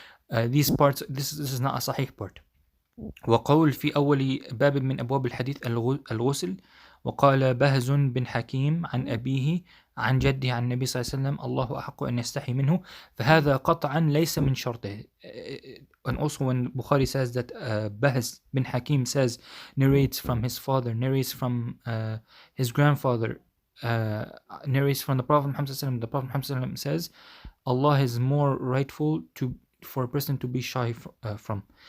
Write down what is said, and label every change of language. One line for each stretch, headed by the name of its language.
English: These parts, this is not a sahih part.
Arabic: وقول في أول باب من أبواب الحديث الغسل, وقال بهز بن حكيم عن أبيه عن جده عن النبي صلى الله عليه وسلم الله أحق أن يستحي منه, فهذا قطعا ليس من شرطه.
English: And also when Bukhari says that Bahz bin Hakim says, narrates from his father, narrates from his grandfather, narrates from the Prophet Muhammad sallallahu alaihi wasallam, the Prophet Muhammad sallallahu alaihi wasallam says Allah is more rightful for a person to be shy from.